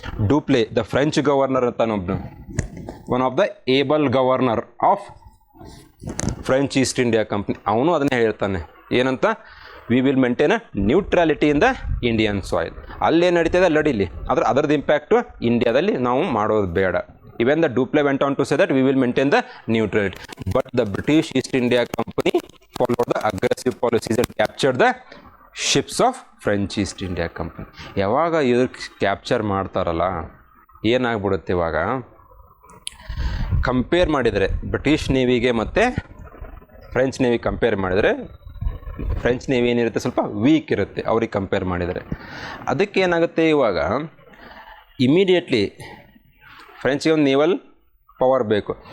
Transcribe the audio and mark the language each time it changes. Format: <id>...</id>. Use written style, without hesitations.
<en>Dupleix the French governor</en> <kn>ಅಂತಾನೊಬ್ಬನು,</kn> <en>one of the able governor of French East India company,</en> <kn>ಅವನು ಅದನ್ನೇ ಹೇಳ್ತಾನೆ, ಏನಂತ,</kn> <en>We will maintain a neutrality in the Indian soil.</en> <kn>ಅಲ್ಲೇನು ನಡೀತದೆ ಅಲ್ಲಿ ನಡೀಲಿ, ಆದರೆ ಅದರದ್ದು ಇಂಪ್ಯಾಕ್ಟು ಇಂಡಿಯಾದಲ್ಲಿ ನಾವು ಮಾಡೋದು ಬೇಡ.</kn> <en>Even the Dupleix went on to say that we will maintain the neutrality. But the British East India Company followed the aggressive policies and captured the ships of French East India Company.</en> <kn>ಯಾವಾಗ ಇವ್ರು capture ಮಾಡ್ತಾರಲ್ಲ, ಏನಾಗ್ಬಿಡುತ್ತೆ ಇವಾಗ, compare ಮಾಡಿದರೆ British ನೇವಿಗೆ ಮತ್ತು French navy compare ಮಾಡಿದರೆ, French navy ಏನಿರುತ್ತೆ ಸ್ವಲ್ಪ weak ಇರುತ್ತೆ ಅವ್ರಿಗೆ ಕಂಪೇರ್ ಮಾಡಿದರೆ. ಅದಕ್ಕೆ ಏನಾಗುತ್ತೆ, ಇವಾಗ ಇಮಿಡಿಯೇಟ್ಲಿ ಫ್ರೆಂಚ್ಗೆ ಒಂದು ನೇವಲ್ ಪವರ್ ಬೇಕು.</kn>